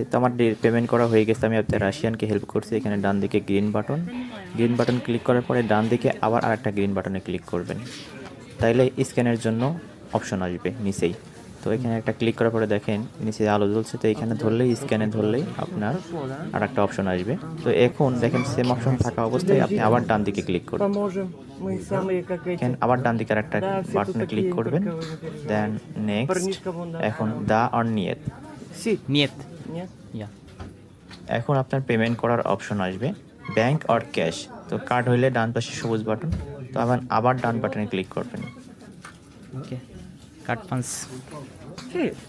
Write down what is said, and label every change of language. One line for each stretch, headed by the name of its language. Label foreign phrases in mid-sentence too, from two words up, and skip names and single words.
Bangla: তো আমার পেমেন্ট করা হয়ে গেছে, আমি আপনার রাশিয়ানকে হেল্প করছি। এখানে ডান দিকে
English: green button click
Bangla: করার পরে ডান দিকে আবার আরেকটা
English: green button-e click
Bangla: করবেন, তাইলে স্ক্যানের জন্য অপশন আসবে নিচেই। তো এখানে একটা ক্লিক করার পরে দেখেন নিচে আলো জ্বলছে, তো এখানে ধরলেই, স্ক্যানে ধরলেই আপনার আর একটা অপশন আসবে। তো এখন দেখেন
English: same option
Bangla: থাকা অবস্থায় আপনি আবার ডান দিকে ক্লিক করবেন।
Russian: Поможем. Мы самые как эти.
Bangla: এখানে আবার ডান দিকে আর একটা
Russian: Да, все тут
English: button-e click
Russian: такие,
Bangla: করবেন,
Russian: как вы переживаете.
English: Then next.
Russian: Парнишка вон, да.
Bangla: এখন দা আর নিয়ত, Си. নিয়ত
Russian: Нет?
English: ইয়া
Bangla: এখন আপনার পেমেন্ট করার অপশন আসবে, ব্যাংক আর ক্যাশ। তো কার্ড হইলে ডান পাশে সবুজ বাটন, তো আবার ডান বাটনে ক্লিক করবেন।
English: OK card punch. Си.